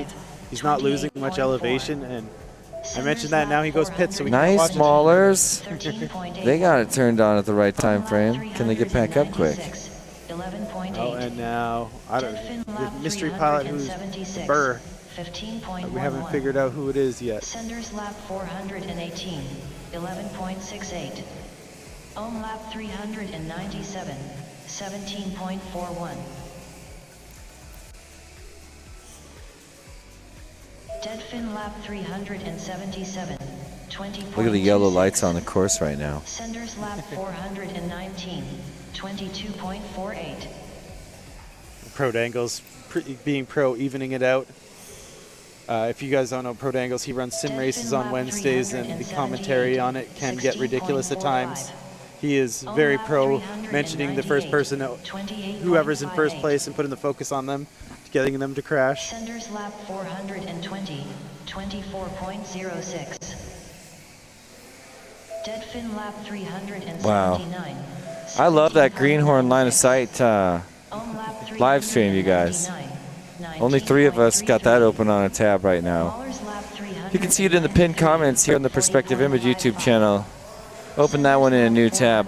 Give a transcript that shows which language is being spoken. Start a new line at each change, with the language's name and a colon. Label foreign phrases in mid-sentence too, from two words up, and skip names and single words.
English: He's not losing much elevation, and I mentioned that now he goes pit, so we can Nice watch it. Maulers. 13.8. They got it turned on at the right time frame. Can they get back up quick? 11.8. Oh, and now, I don't Deadfin know, lap the mystery pilot who's 376, Burr. 15.11. We haven't figured out who it is yet. Senders lap 418, 11.68. Ohm lap 397, 17.41. Deadfin lap 377, 20. Look at the yellow lights on the course right now. Senders lap 419, 22.48. Pro Dangles being pro, evening it out. If you guys don't know Pro Dangles, he runs sim races on Wednesdays, and the commentary on it can get ridiculous at times. He is very pro, mentioning the first person, whoever's in first place, and putting the focus on them, getting them to crash. Senders lap 420, 24.06. Deadfin lap 379. Wow. I love that greenhorn line of sight Ohm lap live stream, you guys. 339, Only 3 of us got that open on a tab right now. Mahler's lap You can see it in the pinned comments here on the Perspective Image YouTube channel. Open that one in a new tab.